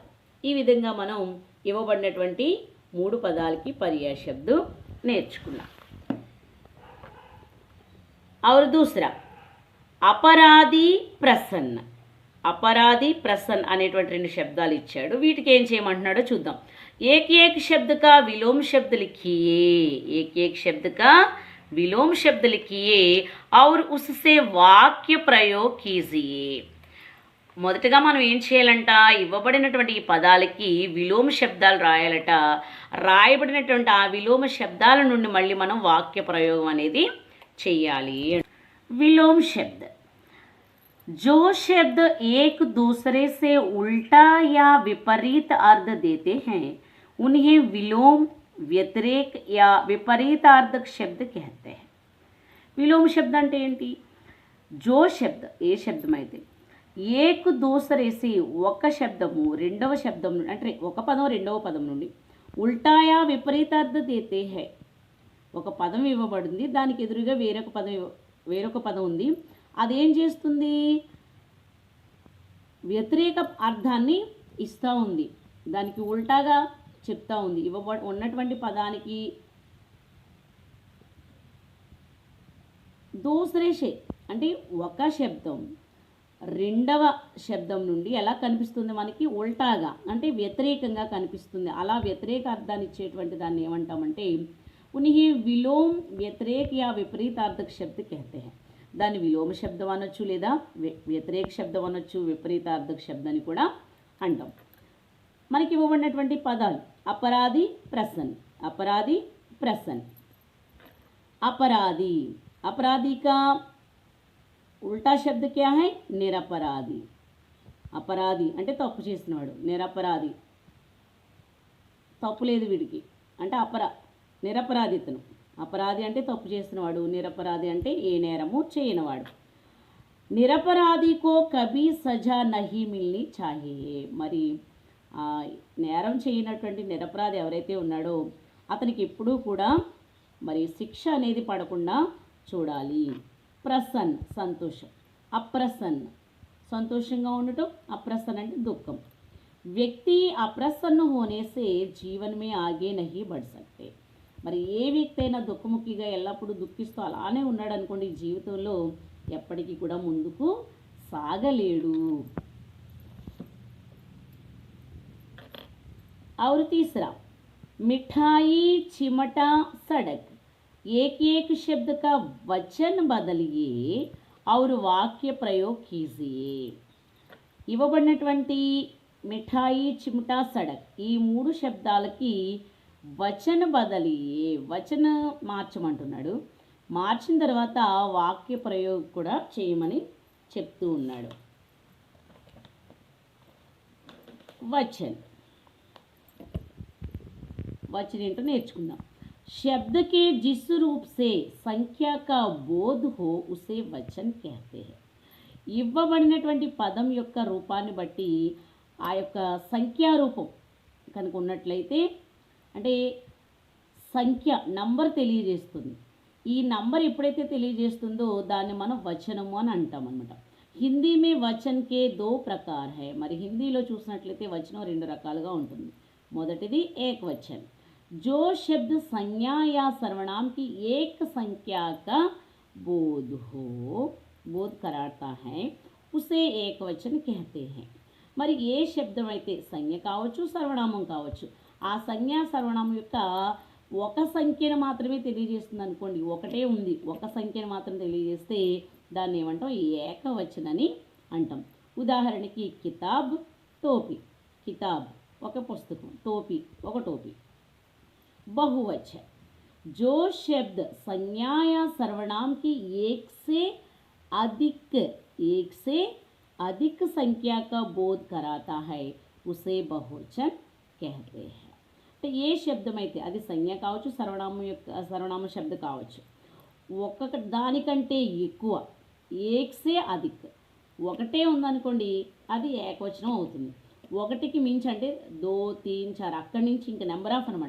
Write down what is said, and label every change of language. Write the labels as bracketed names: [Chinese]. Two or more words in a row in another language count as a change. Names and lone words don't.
[Telugu] ఈ విధంగా మనం ఇవ్వబడినటువంటి మూడు పదాలకి పర్యాయ శబ్ద నేర్చుకున్నాం. [Hindi] और दूसरा अपराधी प्रसन्न [Telugu] అనేటువంటి రెండు శబ్దాలు ఇచ్చాడు. వీటికి ఏం చేయమంటున్నాడో చూద్దాం. [Hindi] एक शब्द का विलोम शब्द लिखिए. एक शब्द का विलोम शब्द लिखिए और उससे वाक्य प्रयोग कीजिए. [Telugu] మొదటగా మనం ఏం చేయాలంట, ఇవ్వబడినటువంటి ఈ పదాలకి విలోమ శబ్దాలు రాయాలట. రాయబడినటువంటి ఆ విలోమ శబ్దాల నుండి మళ్ళీ మనం వాక్య ప్రయోగం అనేది చెయ్యాలి. [Hindi] विलोम शब्द जो शब्द एक दूसरे से उल्टा या विपरीत अर्थ देते हैं उन्हें विलोम, व्यतिरेक या विपरीतार्थक शब्द कहते हैं. विलोम शब्द [Telugu] అంటే ఏంటి, [Hindi] जो शब्द [Telugu] ఏ శబ్దం అయితే [Hindi] एक दूसरे से [Telugu] ఒక శబ్దము రెండవ శబ్దం అంటే ఒక పదం రెండవ పదం నుండి [Hindi] उल्टा या विपरीतार्थ देते हैं. [Telugu] ఒక పదం ఇవ్వబడింది, దానికి ఎదురుగా వేరొక పదం ఉంది. అదేం చేస్తుంది? వ్యతిరేక అర్థాన్ని ఇస్తూ ఉంది, దానికి ఉల్టాగా చెప్తా ఉంది. ఉన్నటువంటి పదానికి దూసరేషే అంటే ఒక శబ్దం రెండవ శబ్దం నుండి ఎలా కనిపిస్తుంది మనకి? ఉల్టాగా అంటే వ్యతిరేకంగా కనిపిస్తుంది. అలా వ్యతిరేక అర్థాన్ని ఇచ్చేటువంటి దాన్ని ఏమంటామంటే [Hindi] उन्हें विलोम व्यतिरेक या विपरीतार्थक शब्द कहते हैं. [Telugu] దాన్ని విలోమ శబ్దం అనొచ్చు, లేదా వ్యతిరేక శబ్దం అనొచ్చు, విపరీతార్థక శబ్దాన్ని కూడా అంటాం. మనకి ఇవ్వబడినటువంటి పదాలు [Hindi] अपराधी प्रसन्न, अपराधी प्रसन्न. अपराधी, अपराधी का उल्टा शब्द क्या है? [Telugu] निरपराधी. अपराधी అంటే తప్పు చేసినవాడు, నిరపరాధి తప్పు లేదు వీడికి అంటే నిరపరాధితను. అపరాధి అంటే తప్పు చేసినవాడు, నిరపరాధి అంటే ఏ నేరము చేయనివాడు. [Hindi] निरपराधी को कभी सज़ा नहीं मिलनी चाहिए. [Telugu] మరి నేరం చేయనటువంటి నిరపరాధి ఎవరైతే ఉన్నాడో అతనికి ఎప్పుడూ కూడా మరి శిక్ష అనేది పడకుండా చూడాలి. ప్రసన్న సంతోషం, అప్రసన్న సంతోషంగా ఉండటం, అప్రసన్న అంటే దుఃఖం. [Hindi] व्यक्ति अप्रसन्न होने से जीवन में आगे नहीं बढ़ सकते. [Telugu] మరి ఏ వ్యక్తి అయినా దుఃఖముఖిగా ఎల్లప్పుడూ దుఃఖిస్తూ అలానే ఉన్నాడు అనుకోండి, జీవితంలో ఎప్పటికీ కూడా ముందుకు సాగలేడు. [Hindi] और तीसरा मिठाई चिमटा सड़क. एक एक शब्द का वचन बदलिए और वाक्य प्रयोग कीजिए. [Telugu] ఇవ్వబడినటువంటి మిఠాయి చిమటా సడక్ ఈ మూడు శబ్దాలకి [Hindi] वचन बदलिए [Telugu] వచన మార్చమంటున్నాడు. మార్చిన తర్వాత వాక్య ప్రయోగం కూడా చేయమని చెప్తూ ఉన్నాడు. वचन ఏంటో నేర్చుకుందాం. [Hindi] शब्द के जिस रूप से संख्या का बोध हो उसे वचन कहते हैं. [Telugu] ఇవ్వబడినటువంటి పదం యొక్క రూపాన్ని బట్టి ఆ యొక్క సంఖ్యా రూపం కనుక ఉన్నట్లయితే అంటే సంఖ్య నంబర్ తెలియజేస్తుంది. ఈ నంబర్ ఎప్పుడైతే తెలియజేస్తుందో దాన్ని మనం వచనము అని అంటాం అనమాట. [Hindi] हिंदी में वचन के दो प्रकार हैं. [Telugu] మరి హిందీలో చూసినట్లయితే వచనం రెండు రకాలుగా ఉంటుంది. [Hindi] మొదటిది एक वचन, जो शब्द संज्ञा या सर्वनाम की एक संख्या का बोध कराता है उसे एक वचन कहते हैं. [Telugu] మరి ఏ శబ్దం అయితే సంజ్ఞ కావచ్చు సర్వనామం కావచ్చు ఆ సంజ్ఞ సర్వనామం యొక్క ఒక సంఖ్యను మాత్రమే తెలియజేస్తుంది అనుకోండి, ఒకటే ఉంది ఒక సంఖ్యను మాత్రం తెలియజేస్తే దాన్ని ఏమంటాం? ఏకవచనని అంటాం. ఉదాహరణకి [Hindi] किताब टोपी, [Telugu] కితాబ్ ఒక పుస్తకం, టోపీ ఒక టోపీ. [Hindi] बहुवचन, जो शब्द संज्ञा या सर्वनाम की एक से अधिक संख्या का बोध कराता है उसे बहुवचन कहते हैं. [Telugu] అంటే ఏ శబ్దం అయితే అది సంజ్ఞ కావచ్చు సర్వనామ శబ్ద కావచ్చు ఒక్కొక్క దానికంటే ఎక్కువ [Hindi] एक से अधिक [Telugu] ఒకటే ఉందనుకోండి అది ఏకవచనం అవుతుంది. ఒకటికి మించి అంటే 2, 3, 4 అక్కడి నుంచి ఇంకా [English] number of [Telugu] అనమాట.